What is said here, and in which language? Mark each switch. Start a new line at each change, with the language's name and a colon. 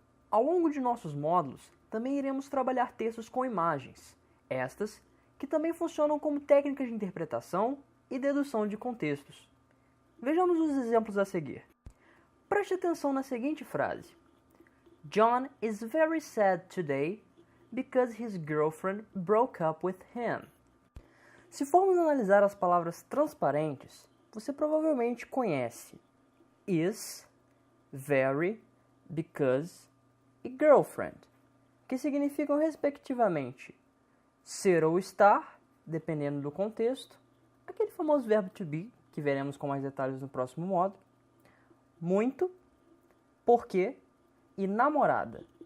Portuguese: Ao longo de nossos módulos, também iremos trabalhar textos com imagens, estas que também funcionam como técnicas de interpretação e dedução de contextos. Vejamos os exemplos a seguir. Preste atenção na seguinte frase.
English: John is very sad today because his girlfriend broke up with him.
Portuguese: Se formos analisar as palavras transparentes, você provavelmente conhece is, very, because e girlfriend, que significam respectivamente ser ou estar, dependendo do contexto, aquele famoso verbo to be, que veremos com mais detalhes no próximo módulo, muito, porque e namorada.